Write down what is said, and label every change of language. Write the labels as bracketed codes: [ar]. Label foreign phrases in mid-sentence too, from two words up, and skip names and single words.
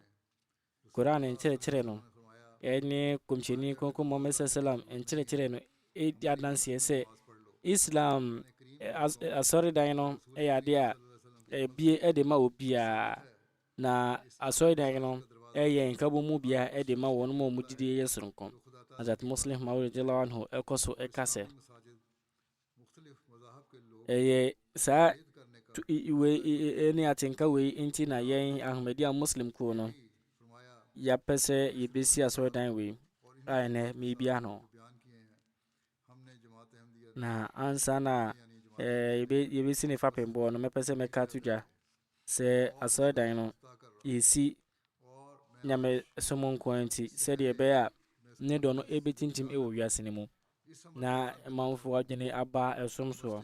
[ak] Koran nkyerɛkyerɛ no ɛne Kɔmhyɛni Kronkron Muhammad sallam nkyerɛkyerɛ no ɛdi adanseɛ sɛ Islam asɔredan no ɛyɛ adeɛ a ebie ɛde ma obiara, na asɔredan no ɛyɛ nkabo mu bia ɛde ma wɔn mu a wɔdidi yɛ soronko. Hazrat Muslim Maud [ar] رضي الله عنه [ak] ɛkɔ so ɛka sɛ ɛyɛ saa ɛne atenka wei nti na yɛn Ahmadiyya Muslim kuo no yɛapɛ sɛ yɛbɛsi asɔredan wei a ɛnɛ meebia no. Na ansa na yɛbɛsi ne fapembɔ no mɛpɛ sɛ mɛka to dwa sɛ asɔredan no yɛsi nyame som nko nti sɛdeɛ ɛbɛyɛ a ne dɔ no ɛbɛtintim ɛwɔ wiase no mu na manfoɔ adwene aba ɛsom soɔ.